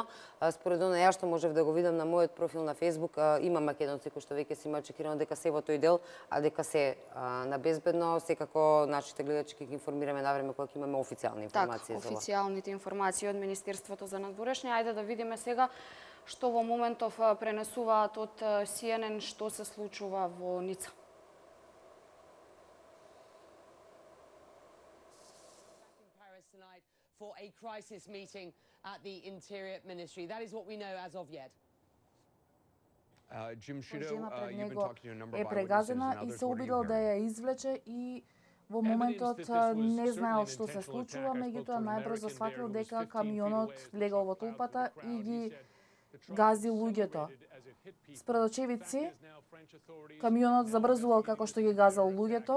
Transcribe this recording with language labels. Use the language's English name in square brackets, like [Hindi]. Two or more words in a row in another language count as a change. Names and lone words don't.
[Macedonian] Според она ја што можев да го видам на мојот профил на Facebook, има македонци кои што веќе се има чекирано дека се во тој дел, а дека се на безбедно. Секако нашите гледачи ќе ги информираме навреме кога ќе имаме официјални информации. Така, официјалните информации од Министерството за надворешни. Ајде да видиме сега што во моментов пренесуваат од CNN што се случува во Ница. [English] For a crisis meeting at the Interior Ministry. That is what we know as of yet. Jim Sciutto, [Macedonian] пред [English] you've been [Macedonian] него [English] talking to a number of [Macedonian] е [English] eyewitnesses [Macedonian] прегазена [English] and [Macedonian] и [English] others. [Macedonian] се [English] What are you [Macedonian] обидел да [English] hearing? [Macedonian] ја извлече и во моментот не знаел што се случува, меѓутоа најбрзо сфатил дека камионот влегал во толпата и ги гази луѓето. Според очевидци, камионот забрзувал како што ги газал луѓето.